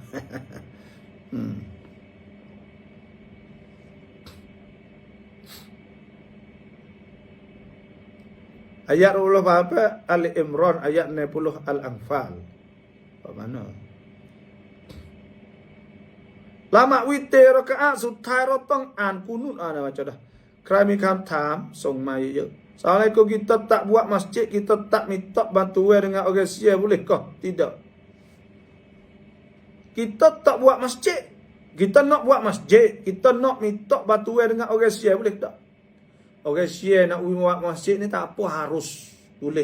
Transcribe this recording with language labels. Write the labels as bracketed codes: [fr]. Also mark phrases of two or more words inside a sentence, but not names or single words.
[ms] Ayat Allah apa? Ali Imran ayat 90 Al-Anfal. Apa mana? [th] ละหมาดวิเตรเราก็สุดท้ายเราต้องอ่านกุนุตนะ [ms] baca dah [th] ใครมีคำถามส่งมาเยอะๆ [ms] Assalamualaikum, kita tak buat masjid, kita tak minta bantuan dengan orang Sia, boleh kah? Tidak. Kita tak buat masjid, kita nak buat masjid, kita nak minta bantuan dengan orang Sia, boleh tak? Orang Sia nak buat masjid ni tak apa, harus boleh.